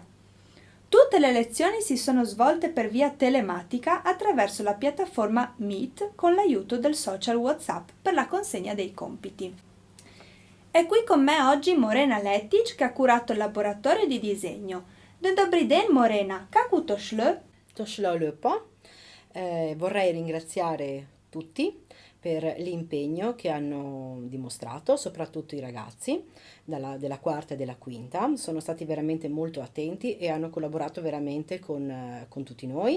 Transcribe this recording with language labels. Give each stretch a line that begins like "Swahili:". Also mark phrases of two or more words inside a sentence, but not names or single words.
Italian: Tutte le lezioni si sono svolte per via telematica attraverso la piattaforma Meet con l'aiuto del social WhatsApp per la consegna dei compiti. È qui con me oggi Morena Lettic che ha curato il laboratorio di disegno.
Slovenian: Dobry den, Morena, kako to šlo?
Italian: Vorrei ringraziare tutti per l'impegno che hanno dimostrato, soprattutto i ragazzi della quarta e della quinta. Sono stati veramente molto attenti e hanno collaborato veramente con tutti noi.